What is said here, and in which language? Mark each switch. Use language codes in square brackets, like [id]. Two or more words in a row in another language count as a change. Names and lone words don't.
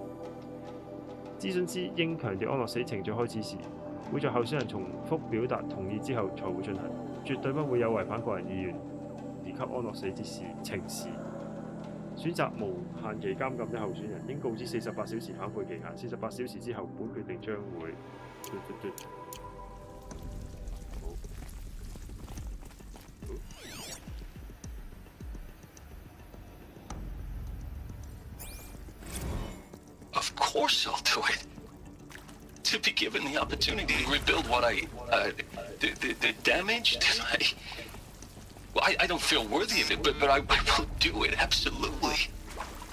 [zh] 諮詢師應強調安樂死程序開始時，會在候選人重複表達同意之後才會進行，絕對不會有違反個人意願而給安樂死之情事。選擇無限期監禁的候選人應告知48小時反悔期限，48小時之後本決定將會。 [en] Of course I'll do it. To be given the opportunity to rebuild what the damage that I don't feel worthy of it, but I will do it, absolutely.